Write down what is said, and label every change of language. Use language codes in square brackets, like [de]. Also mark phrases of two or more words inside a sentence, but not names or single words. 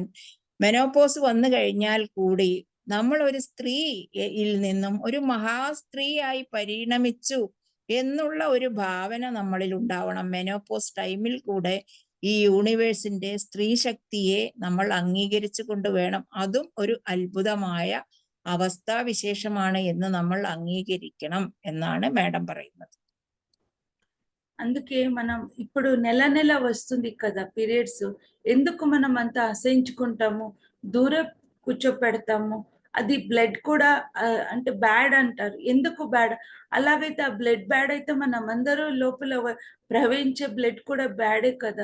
[ml] മെനോപോസ് വന്നു കഴിഞ്ഞാൽ കൂടി നമ്മൾ ഒരു സ്ത്രീയിൽ നിന്നും ഒരു മഹാസ്ത്രീയായി പരിണമിച്ചു എന്നുള്ള ഒരു ഭാവന നമ്മളിൽ ഉണ്ടാവണം. മെനോപോസ് ടൈമിൽ കൂടെ ഈ യൂണിവേഴ്സിന്റെ സ്ത്രീ ശക്തിയെ നമ്മൾ അംഗീകരിച്ചു കൊണ്ട് വേണം. അതും ഒരു അത്ഭുതമായ അവസ്ഥാവിശേഷമാണ് എന്ന് നമ്മൾ അംഗീകരിക്കണം എന്നാണ് മാഡം പറയുന്നത്. [te] అందుకే మనం ఇప్పుడు నెల వస్తుంది కదా పీరియడ్స్, ఎందుకు మనం అంత అసహించుకుంటాము? కూర్చోపెడతాము. అది బ్లడ్ కూడా అంటే బ్యాడ్ అంటారు. ఎందుకు బ్యాడ్? అలాగైతే ఆ [en] blood bad [te] అయితే మనమందరూ లోపల ప్రవహించే బ్లడ్ కూడా బ్యాడే కదా!